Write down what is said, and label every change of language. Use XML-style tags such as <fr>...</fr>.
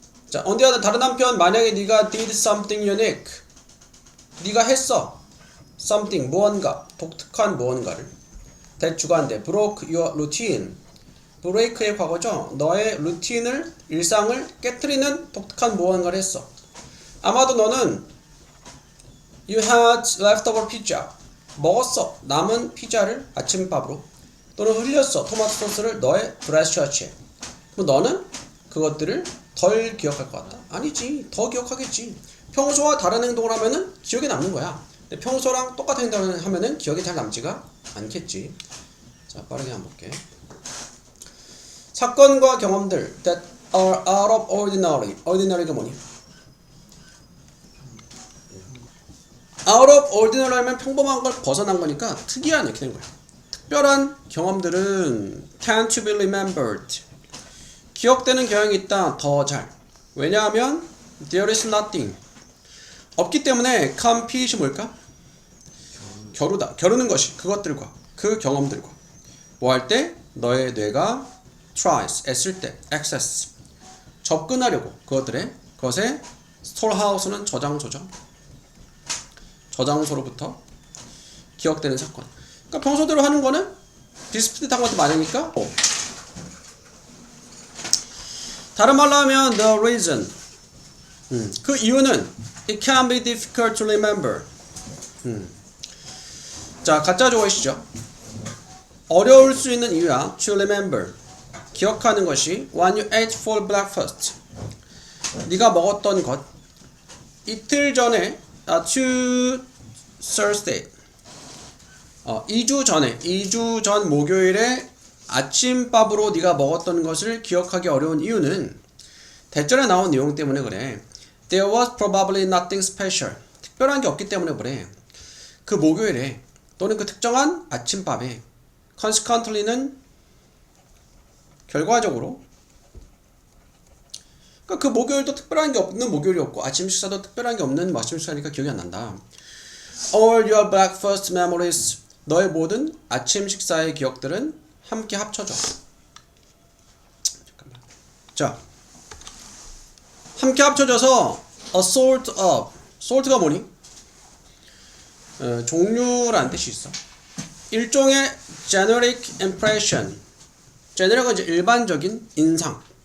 <ko>자,</ko> <en>on the other</en> <ko>다른 한편 만약에 네가</ko> <en>did something unique</en> <ko>네가 했어 something 무언가 독특한 무언가를 that 주관대</ko> <en>broke your routine</en> <ko>break의 과거죠. 너의 루틴을 일상을 깨트리는 독특한 무언가를 했어. 아마도 너는</ko> <en>you had leftover pizza</en> <ko>먹었어. 남은 피자를 아침밥으로 또는 흘렸어. 토마토 소스를 너의 드레스 셔츠에. 그럼 너는 그것들을 덜 기억할 것 같다? 아니지. 더 기억하겠지. 평소와 다른 행동을 하면은 기억에 남는 거야. 근데 평소랑 똑같은 행동을 하면은 기억에 잘 남지가 않겠지. 자, 빠르게 한번 볼게. 사건과 경험들</ko> <en>that are out of ordinary.</en> <ko>ordinary가 뭐니? out of ordinary 하면 평범한 걸 벗어난 거니까 특이한 이렇게 된 거야. 특별한 경험들은</ko> <en>tend to be remembered.</en> <ko>기억되는 경향이 있다. 더 잘. 왜냐하면</ko> <en>there is nothing.</en> <ko>없기 때문에 compete이 뭘까? 겨루다. 겨루는 것이 그것들과 그 경험들과 뭐 할 때 너의 뇌가 tries 애쓸 때 access 접근하려고 그것에 storehouse는 저장소로부터 기억되는 사건. 그러니까 평소대로 하는 거는 비슷비슷한 것도 많으니까. 다른 말로 하면</ko> <en>the reason</en> <ko>그 이유는</ko> <en>it can be difficult to remember.</en> <ko>자, 가짜 조어이시죠. 어려울 수 있는 이유야.</ko> <en>to remember</en> <ko>기억하는 것이</ko> <en>when you ate for breakfast</en> <ko>네가 먹었던 것 이틀 전에</ko> <en>to Thursday</en> <ko>2주 전 목요일에 아침밥으로 네가 먹었던 것을 기억하기 어려운 이유는 대절에 나온 내용 때문에 그래.</ko> <en>There was probably nothing special.</en> <ko>특별한 게 없기 때문에 그래. 그 목요일에 또는 그 특정한 아침밥에 consequently는 결과적으로 그러니까 그 목요일도 특별한 게 없는 목요일이었고 아침 식사도 특별한 게 없는 아침 식사니까 기억이 안 난다.</ko> <en>All your breakfast memories</en> <ko>너의 모든 아침 식사의 기억들은 함께 합쳐져. 잠깐만. 자, 함께 합쳐져서</ko> <en>a sort of</en> <ko>sort가 뭐니? 종류라는 뜻이 있어. 일종의</ko> <en>generic impression.</en> <ko>generic은 이제 일반적인 인상.</ko>